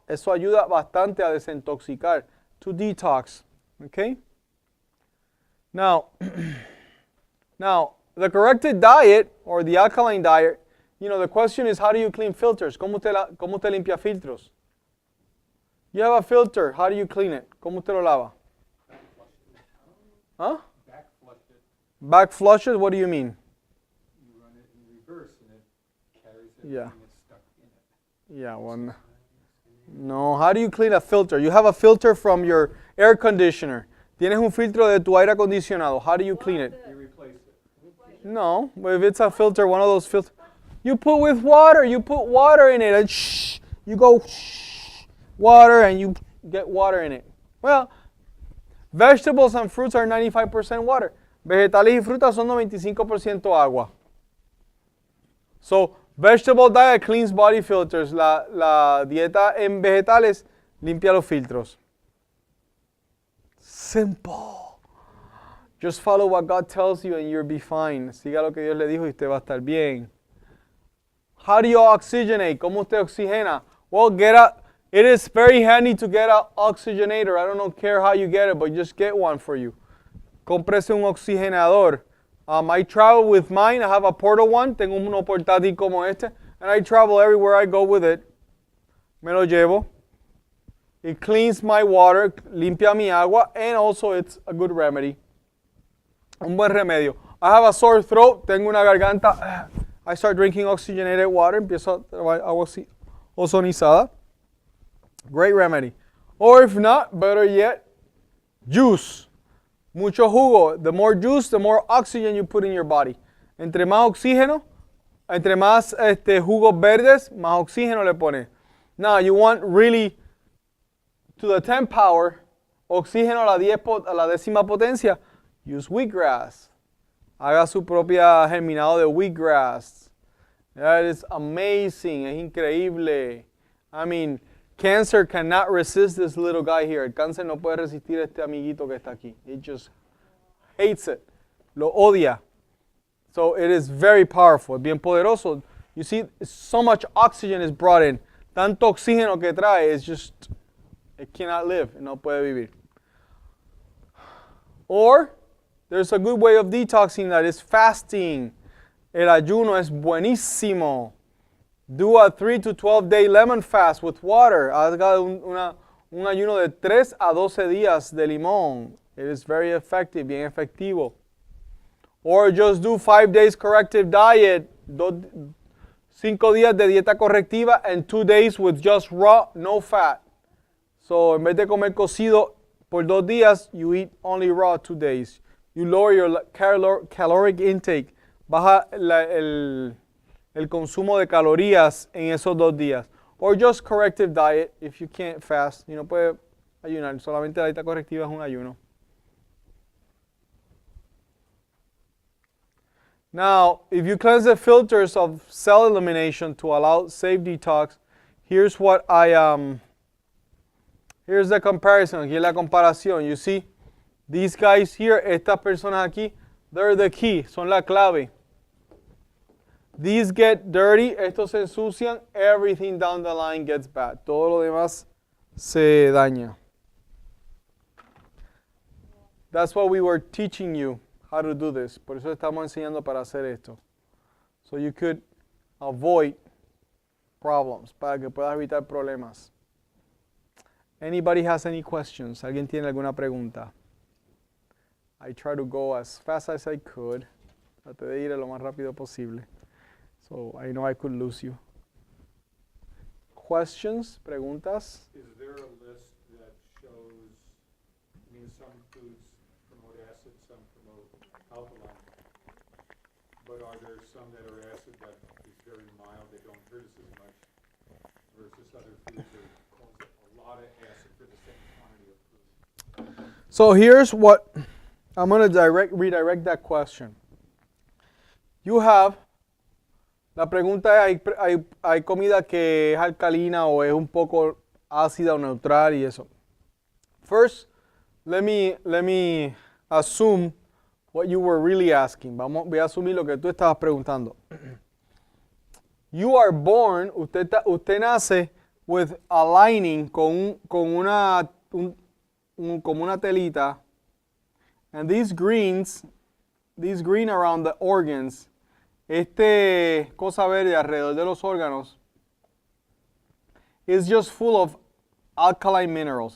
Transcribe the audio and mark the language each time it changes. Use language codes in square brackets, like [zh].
[es] Eso ayuda bastante a desintoxicar, [en] to detox. Okay? Now, the corrected diet or the alkaline diet, the question is how do you clean filters? [es] ¿Cómo usted limpia filtros? [en] You have a filter. How do you clean it? [es] ¿Cómo usted lo lava? Huh? [en] Back flush it. Back flush it? What do you mean? You run it in reverse and it carries it Yeah. and it's stuck in it. Yeah, one. No, how do you clean a filter? You have a filter from your air conditioner. [es] Tienes un filtro de tu aire acondicionado. [en] How do you clean it? You replace it. No, but if it's a filter, one of those filters, you put with water. You put water in it and you go water and you get water in it. Well, vegetables and fruits are 95% water. [es] Vegetales y frutas son 95% agua. [en] So, vegetable diet cleans body filters. [es] La dieta en vegetales limpia los filtros. [en] Simple. Just follow what God tells you and you'll be fine. [es] Siga lo que Dios le dijo y usted va a estar bien. [en] How do you oxygenate? [es] ¿Cómo usted oxigena? [en] Well, it is very handy to get an oxygenator. I don't care how you get it, but just get one for you. [es] Cómprese un oxigenador. [en] I travel with mine. I have a portable one. [es] Tengo uno portátil como este. [en] And I travel everywhere I go with it. [es] Me lo llevo. [en] It cleans my water, [es] limpia mi agua, [en] and also it's a good remedy. [es] Un buen remedio. [en] I have a sore throat. [es] Tengo una garganta. [en] I start drinking oxygenated water. [es] Empiezo a tomar agua ozonizada. [en] Great remedy. Or if not, better yet, juice. [es] Mucho jugo. [en] The more juice, the more oxygen you put in your body. [es] Entre más oxígeno, entre más jugos verdes, más oxígeno le pone. [en] Now, you want really to the 10th power, [es] oxígeno a la 10ª potencia, [en] use wheatgrass. [es] Haga su propia germinado de wheatgrass. [en] That is amazing. [es] Es increíble. [en] I mean, cancer cannot resist this little guy here. [es] El cáncer no puede resistir a este amiguito que está aquí. [en] It just hates it. [es] Lo odia. [en] So it is very powerful. [es] Es bien poderoso. [en] You see, so much oxygen is brought in. [es] Tanto oxígeno que trae, [en] it's just, it cannot live. [es] No puede vivir. [en] Or, there's a good way of detoxing that is fasting. [es] El ayuno es buenísimo. [en] Do a 3 to 12 day lemon fast with water. [es] Haga un ayuno de 3 a 12 días de limón. [en] It is very effective, [es] bien efectivo. [en] Or just do 5 days corrective diet. [es] 5 días de dieta correctiva [en] and 2 days with just raw, no fat. [es] So, en vez de comer cocido por 2 días, [en] you eat only raw 2 days. You lower your caloric intake. [es] Baja el consumo de calorías en esos 2 días. [en] Or just corrective diet if you can't fast. [es] Si no puede ayunar. Solamente la dieta correctiva es un ayuno. [en] Now, if you cleanse the filters of cell elimination to allow safe detox, here's what here's the comparison. [es] Aquí es la comparación. [en] You see, these guys here, [es] estas personas aquí, [en] they're the key, [es] son la clave. [en] These get dirty, [es] estos se ensucian, [en] everything down the line gets bad. [es] Todo lo demás se daña. [en] That's what we were teaching you, how to do this. [es] Por eso estamos enseñando para hacer esto. [en] So you could avoid problems, [es] para que puedas evitar problemas. [en] Anybody has any questions? [es] ¿Alguien tiene alguna pregunta? [en] I try to go as fast as I could. [es] Traté de ir lo más rápido posible. [en] So I know I could lose you. Questions? [es] Preguntas? [en] Is there a list that shows, I mean, some foods promote acid, some promote alkaline, but are there some that are acid that is very mild, they don't hurt us as much, versus other foods that cause a lot of acid for the same quantity of food? So here's what, I'm going to redirect that question. You have, [es] la pregunta es, hay comida que es alcalina o es un poco ácida o neutral y eso. [en] First, let me assume what you were really asking. [es] Voy a asumir lo que tú estabas preguntando. [en] You are born, [es] usted nace [en] with a lining [es] como una telita, [en] and these green around the organs, [es] cosa verde alrededor de los órganos, [en] is just full of alkaline minerals.